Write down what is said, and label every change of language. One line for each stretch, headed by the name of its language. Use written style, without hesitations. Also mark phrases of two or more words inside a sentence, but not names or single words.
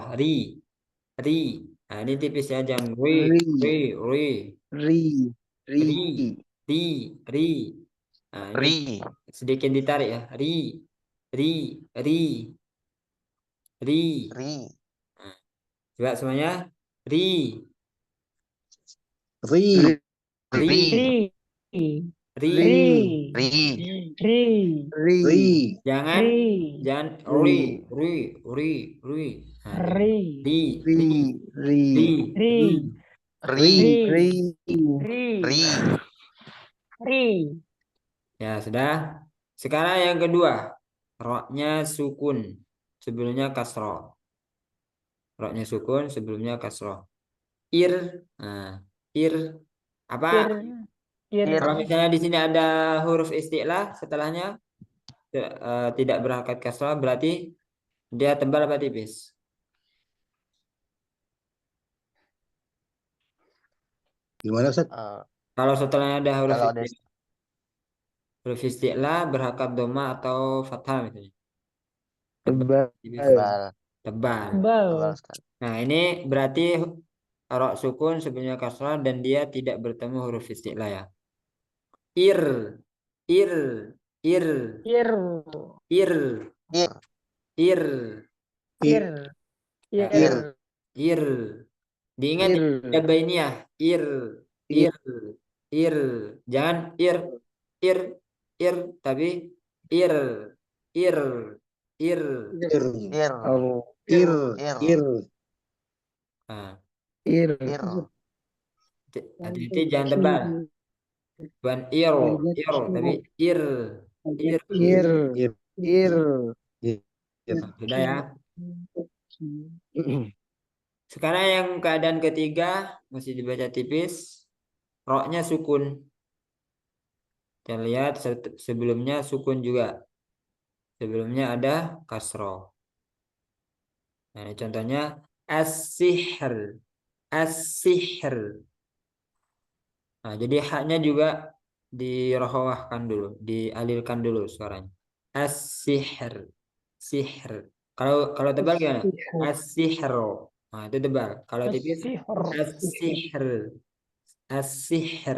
Indonesian: Ri. Ri. Nah, ini tipis ya. Jangan ri. Ri. Ri. Ri. Ri. Ri. Ri. Ri. Ri. Nah, ini Ri, sedikit ditarik ya. Ri. Ri. Ri. Ri. ri, Nah, coba semuanya. Ri. Ri. Ri. ri, Ri. Ri. ri, Ri. Ri. Ri. Jangan. Ri. Jangan. Ri. Ri. Ri. Ri. Nah, Ri. Ri. Ri. Ri. Ri. Ri. ri, Ri. Ri. ri, Ri. Ya, sudah. Sekarang yang kedua. Roknya sukun. Sebelumnya kasroh. Roknya sukun. Sebelumnya kasroh. Ir. Nah, ir. Apa? Ir. Ir. Kalau misalnya di sini ada huruf isti'lah setelahnya tidak berharokat kasroh, berarti dia tebal apa tipis? Gimana Ustaz? Kalau setelahnya ada huruf Kalau ada isti'lah. Huruf isti'lah berharokat doma atau fathah misalnya. Tebal. Tipis. tebal, Tebal. Tebal. tebal sekali. Nah, ini berarti rok sukun sebelumnya kasrah dan dia tidak bertemu huruf isti'lah ya. Ir, ir, ir, Ir. ir, Ir, ir, Ir. Ya, Ir. ir. Diingat ya, Ir. ada bainiyah. Ir, ir, ir. Jangan ir, ir, tapi ir, ir, ir. Ir. ir, Allah. Ir. ir, Ir. Nah, Ir. ir, hati-hati jangan tebal. Bukan ir, tapi ir, ir. Ir. Ir. Ir. Ir. Sudah ya. Sekarang yang keadaan ketiga masih dibaca tipis. Roknya sukun. Kita lihat sebelumnya sukun juga. Sebelumnya ada kasroh. Nah, ini contohnya as-sihr. As-sihr. Nah, jadi haknya juga dirohwahkan dulu, dialirkan dulu suaranya. As-sihr. Sihr. Kalau tebal gimana? As-sihro. Nah, itu tebal. Kalau tipis As-sihr. as-sihr. As-sihr.